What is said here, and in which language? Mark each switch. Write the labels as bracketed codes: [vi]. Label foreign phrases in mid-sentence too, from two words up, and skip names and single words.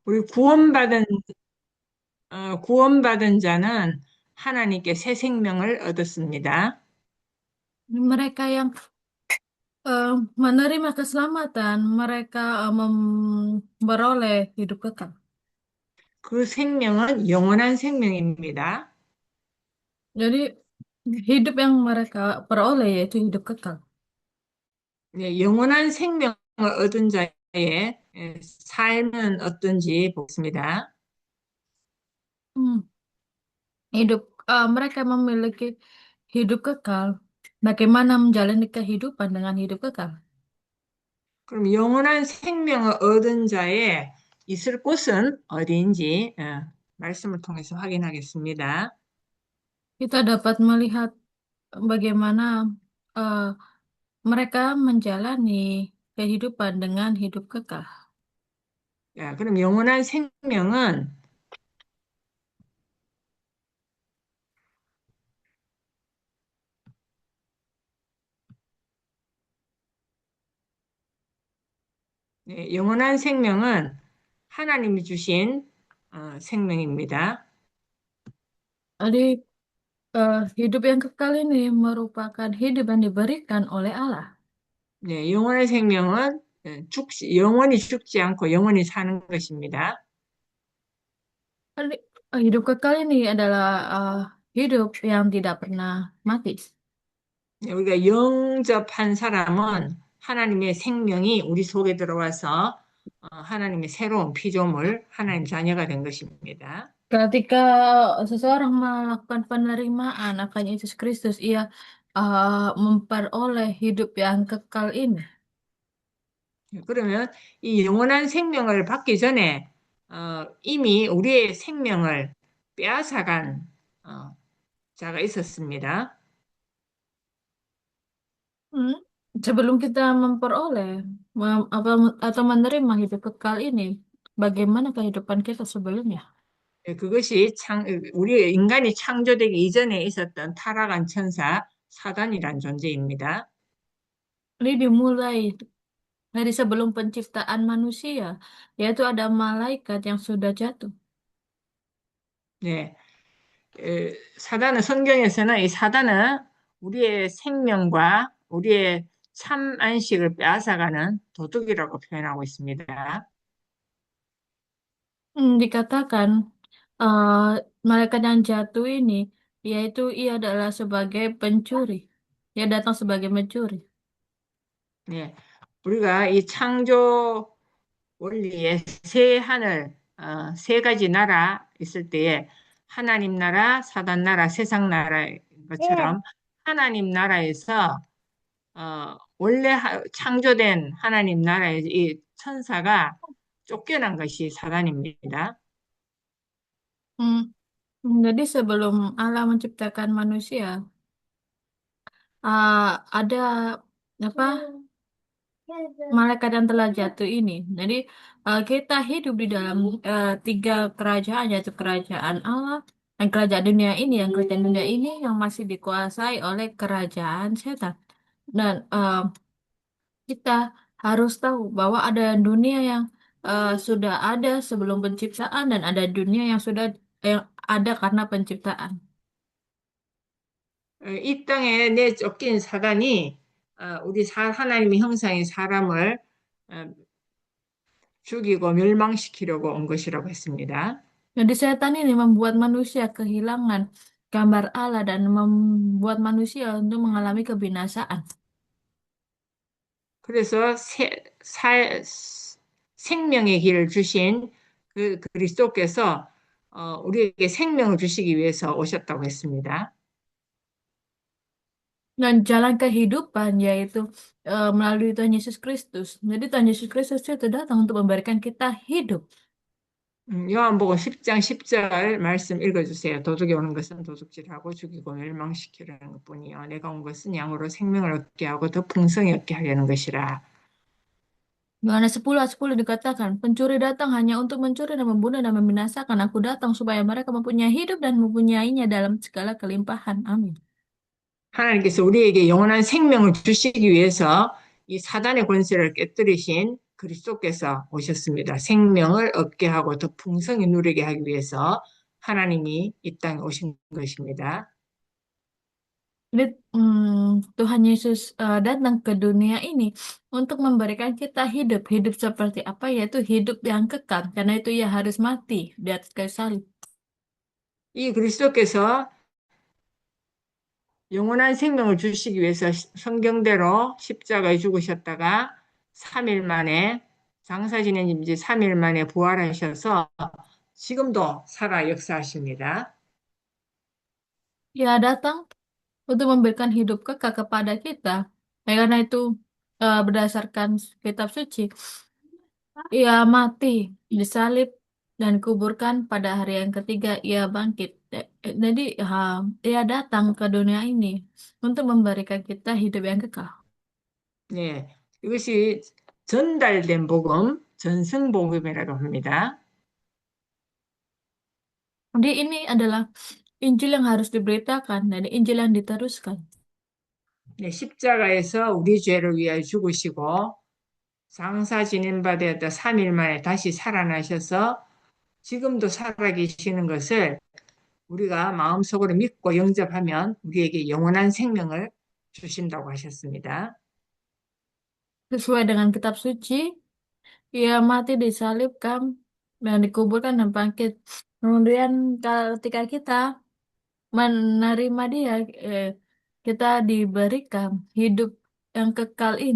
[ko] 우리 구원받은 자는 하나님께 새 생명을 얻었습니다. [id] Mereka yang menerima keselamatan, mereka memperoleh hidup kekal. [ko] 그 생명은 영원한 생명입니다. [id] Jadi hidup yang mereka peroleh yaitu hidup kekal. [ko] 네, 영원한 생명을 얻은 자의 삶은 어떤지 보겠습니다. [id] Hmm, Hidup mereka memiliki hidup kekal. Bagaimana menjalani kehidupan dengan hidup kekal? [ko] 그럼 영원한 생명을 얻은 자의 있을 곳은 어디인지 말씀을 통해서 확인하겠습니다. [id] Kita dapat melihat bagaimana eh, mereka menjalani kehidupan dengan hidup kekal. [ko] 야, 그럼 영원한 생명은 영원한 생명은 하나님이 주신 생명입니다. [id] Jadi hidup yang kekal ini merupakan hidup yang diberikan oleh Allah. [ko] 네, 영원한 생명은 영원히 죽지 않고 영원히 사는 것입니다. [id] Jadi, hidup kekal ini adalah hidup yang tidak pernah mati. [ko] 네, 우리가 영접한 사람은 하나님의 생명이 우리 속에 들어와서 하나님의 새로운 피조물, 하나님 자녀가 된 것입니다. [id] Ketika seseorang melakukan penerimaan akan Yesus Kristus, ia memperoleh hidup yang kekal ini. [ko] 그러면 이 영원한 생명을 받기 전에 이미 우리의 생명을 빼앗아간 자가 있었습니다. Hmm. [id] Sebelum kita memperoleh atau menerima hidup kekal ini, bagaimana kehidupan kita sebelumnya? [ko] 그것이 우리 인간이 창조되기 이전에 있었던 타락한 천사 사단이란 존재입니다. [id] Ini dimulai dari sebelum penciptaan manusia, yaitu ada malaikat yang sudah jatuh. [ko] 네, 사단은 성경에서는 이 사단은 우리의 생명과 우리의 참 안식을 빼앗아가는 도둑이라고 표현하고 있습니다. [id] Dikatakan eh, malaikat yang jatuh ini, yaitu ia adalah sebagai pencuri. Ia datang sebagai mencuri. 네, 우리가 이 창조 원리에 세 하늘, 세 가지 나라 있을 때에 하나님 나라, 사단 나라, 세상 나라인 것처럼 하나님 나라에서 원래 창조된 하나님 나라의 이 천사가 쫓겨난 것이 사단입니다. Hmm, Jadi sebelum Allah menciptakan manusia, ada apa malaikat yang telah jatuh ini. Jadi kita hidup di dalam tiga kerajaan, yaitu kerajaan Allah dan kerajaan dunia ini. Yang kerajaan dunia ini yang masih dikuasai oleh kerajaan setan. Dan kita harus tahu bahwa ada dunia yang sudah ada sebelum penciptaan dan ada dunia yang ada karena penciptaan. [ko] 이 땅에 내쫓긴 사단이 하나님의 형상의 사람을 어, 죽이고 멸망시키려고 온 것이라고 했습니다. [id] Jadi setan ini membuat manusia kehilangan gambar Allah dan membuat manusia untuk mengalami kebinasaan. [ko] 그래서 생명의 길을 주신 그 그리스도께서 우리에게 생명을 주시기 위해서 오셨다고 했습니다. [id] Dan jalan kehidupan yaitu melalui Tuhan Yesus Kristus. Jadi Tuhan Yesus Kristus itu datang untuk memberikan kita hidup. [ko] 요한복음 10장 10절 말씀 읽어주세요. 도둑이 오는 것은 도둑질하고 죽이고 멸망시키려는 것뿐이요. 내가 온 것은 양으로 생명을 얻게 하고 더 풍성히 얻게 하려는 것이라. [id] Yohanes 10 ayat 10 dikatakan, pencuri datang hanya untuk mencuri dan membunuh dan membinasakan. Aku datang supaya mereka mempunyai hidup dan mempunyainya dalam segala kelimpahan. Amin. [ko] 하나님께서 우리에게 영원한 생명을 주시기 위해서 이 사단의 권세를 깨뜨리신 그리스도께서 오셨습니다. 생명을 얻게 하고 더 풍성히 누리게 하기 위해서 하나님이 이 땅에 오신 것입니다. [id] Jadi Tuhan Yesus datang ke dunia ini untuk memberikan kita hidup. Hidup seperti apa? Yaitu hidup yang kekal. Karena itu ia harus mati di atas kayu salib. [ko] 이 그리스도께서 영원한 생명을 주시기 위해서 성경대로 십자가에 죽으셨다가 3일 만에 장사 지낸 지 3일 만에 부활하셔서 지금도 살아 역사하십니다. [id] Ia datang untuk memberikan hidup kekal kepada kita. Karena itu berdasarkan kitab suci, ia mati disalib dan kuburkan pada hari yang ketiga ia bangkit. Jadi ia datang ke dunia ini untuk memberikan kita hidup yang kekal. [ko] 네, 이것이 전달된 복음, 전승복음이라고 합니다. [id] Jadi ini adalah Injil yang harus diberitakan dan Injil yang diteruskan. [ko] 네, 십자가에서 우리 죄를 위하여 죽으시고 장사 지낸 바 되었다 3일 만에 다시 살아나셔서 지금도 살아계시는 것을 우리가 마음속으로 믿고 영접하면 우리에게 영원한 생명을 주신다고 하셨습니다. [id] Sesuai dengan kitab suci, ia mati disalibkan dan dikuburkan dan bangkit. Kemudian ketika kita menerima dia, kita diberikan hidup yang kekal ini.